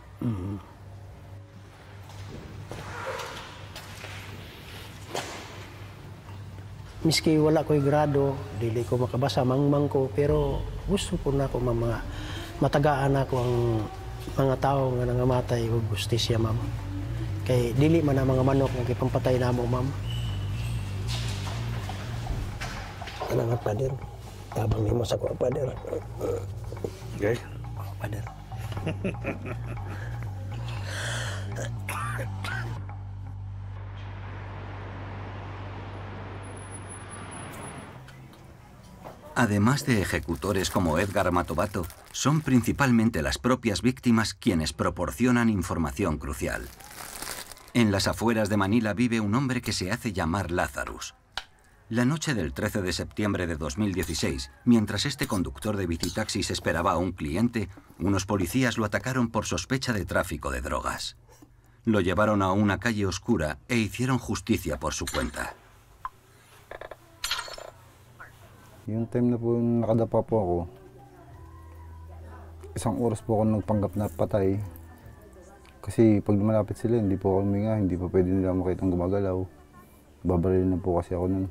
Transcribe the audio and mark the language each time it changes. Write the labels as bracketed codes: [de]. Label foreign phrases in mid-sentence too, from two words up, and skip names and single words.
[ceb] Miski wala ko'y grado, dili ko makabasa, mangmang ko, pero gusto ko na ako, ma'am, matagaan ako ang mga tao nga nangamatay o justisya, ma'am. Kay dili man ang mga manok nga gipampatay namo, ma'am. Ano nga, Pader? Tabang nimo sa ko, Pader. Okay. Pader. [es] Además de ejecutores como Edgar Matobato, son principalmente las propias víctimas quienes proporcionan información crucial. En las afueras de Manila vive un hombre que se hace llamar Lazarus. La noche del 13 de septiembre de 2016, mientras este conductor de bicitaxis esperaba a un cliente, unos policías lo atacaron por sospecha de tráfico de drogas. Lo llevaron a una calle oscura e hicieron justicia por su cuenta. [tl] Yung time na po nakadapa po ako, 1 oras po ako nagpanggap na patay. Kasi pag malapit sila, hindi po ako huminga, hindi pa pwede nila makitang gumagalaw. Babarilin na po kasi ako nun.